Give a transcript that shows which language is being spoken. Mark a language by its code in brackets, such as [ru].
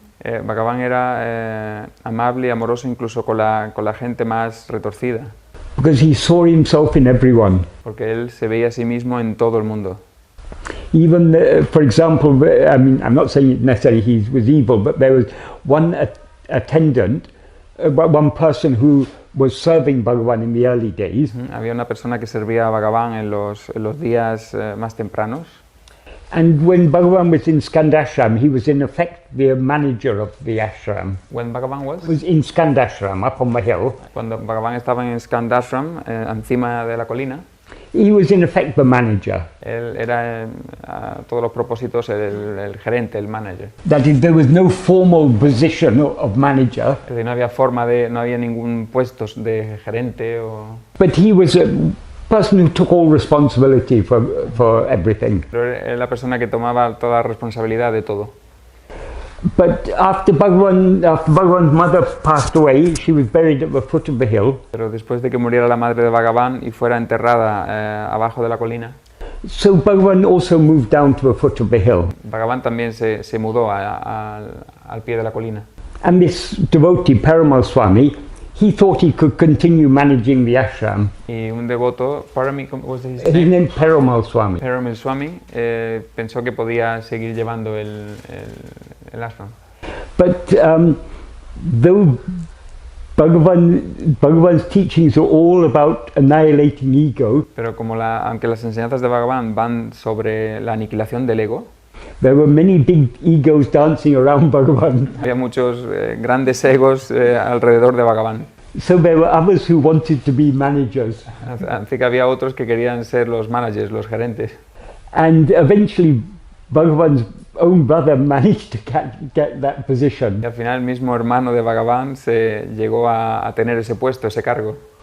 [es] Bhagavan era amable y amoroso incluso con la gente más retorcida, [en] Because he saw himself in everyone. [es] porque él se veía a sí mismo en todo el mundo. [en] Even, for example, I mean, I'm not saying necessarily he was evil, but there was one attendant, one person who was serving Bhagavan in the early days. [es] Había una persona que servía a Bhagavan en los días más tempranos. [en] And when Bhagavan was in Skandashram, he was in effect the manager of the ashram. When Bhagavan Was in Skandashram, up on the hill. [es] Cuando Bhagavan estaba en Skandashram, encima de la colina, [en] He was in effect the manager. [es] él era a todos los propósitos el gerente, el manager. [en] That is, there was no formal position of manager, [es] Es decir, no había ningún puesto de gerente o... [en] but he was a person who took all responsibility for everything. [es] Pero era la persona que tomaba toda la responsabilidad de todo. [en] But after Bhagavan's mother passed away, she was buried at the foot of the hill. [es] Pero después de que muriera la madre de Bhagavan y fuera enterrada abajo de la colina, [en] So Bhagavan also moved down to the foot of the hill. [es] Bhagavan también se mudó al pie de la colina. [en] And this devotee, Paramal Swami, he thought he could continue managing the ashram. [es] Y un devoto, [en] was his His name? name Paramal Swami. [es] Paramal Swami, pensó que podía seguir llevando el ashram. [en] But though Bhagavan's teachings are all about annihilating ego, [es] Pero aunque las enseñanzas de Bhagavan van sobre la aniquilación del ego, [en] there were many big egos dancing around Bhagavan. [es] había muchos grandes egos alrededor de Bhagavan. [en] So there were others who wanted to be managers. [es] Así que había otros que querían ser los managers, los gerentes. [en] And eventually Bhagavan's own brother managed to get that [es] Y [en] position. [es] al final el mismo hermano de Bhagavan se llegó a tener ese puesto, ese cargo.